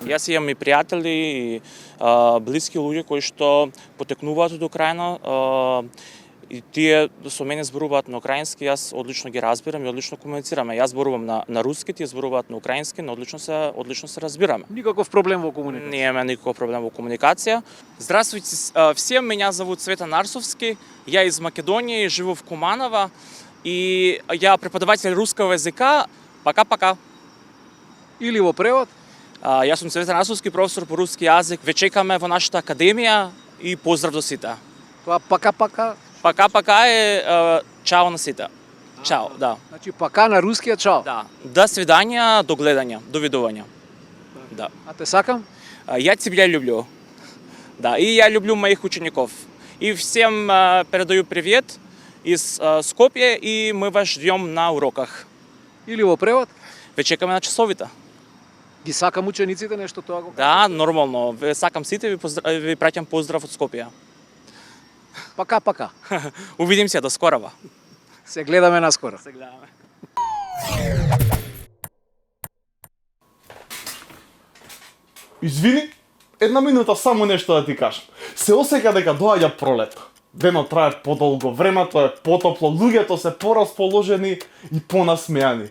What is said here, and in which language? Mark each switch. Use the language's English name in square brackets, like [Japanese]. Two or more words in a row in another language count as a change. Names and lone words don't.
[Macedonian] Јас имам и пријатели и блиски луѓе кои што потекнуваат од Украина, и тие со мене зборуваат на украински, јас одлично ги разбирам и одлично комуницираме. Јас зборувам на руски, тие зборуваат на украински, но одлично се разбираме. Никаков проблем во комуникација? Немаме никаков проблем во комуникација. [Russian] Здравствуйте всем, меня зовут Цветан Арсовски, я из Македонии, живу в Куманово, и я преподаватель русского языка. Пока-пока. [Macedonian] Или во превод? Јас сум Цветан Арсовски, професор по руски јазик. Ве чекаме во нашата академија и поздрав до сите. Тоа пока-пока? Пока-пока е чао на сите. Чао, да. Значи пока на рускиот чао? Да. [Russian] До свидања, [Macedonian] до гледања, до видувања. Да. А те сакам? [Russian] Я тебя люблю. Да, и я люблю моих учеников. И всем передаю привет из Скопје, и мы вас ждем на уроках. [Macedonian] Или во превод? Ве чекаме на часовите. Ги сакам учениците нешто тоа го? Да, нормално. Ве сакам сите, ви праќам поздрав од Скопје. [Russian] Пока-пока. Увидим се до скорова. [Macedonian] Се гледаме наскоро. Се гледаме. Извини, една минута само нешто да ти кажам. Се осеќа дека доаѓа пролет. Денот трае подолго, времето е потопло, луѓето се порасположени и понасмејани.